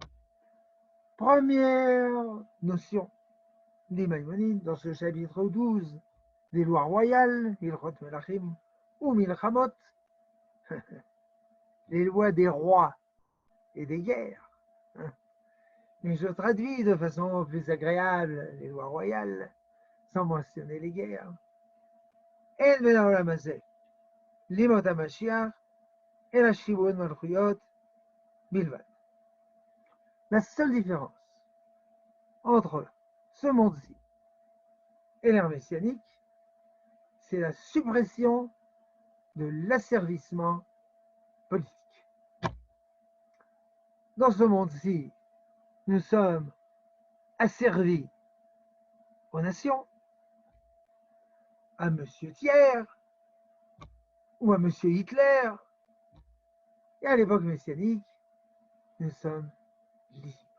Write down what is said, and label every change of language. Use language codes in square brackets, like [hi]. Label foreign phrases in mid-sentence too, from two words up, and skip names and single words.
[fr] Première notion des Maïmonides dans ce chapitre 12 des lois royales, Ilchot Melachim ou Milchamot, les lois des rois et des guerres. Mais je traduis de façon plus agréable les lois royales, sans mentionner les guerres. [he] אין בין העולם הזה לימות המשיח אל השעבוד מלכויות בלבד. [fr] La seule différence entre ce monde-ci et l'ère messianique, c'est la suppression de l'asservissement politique. Dans ce monde-ci, nous sommes asservis aux nations, à Monsieur Thiers ou à Monsieur Hitler, et à l'époque messianique, nous sommes libres.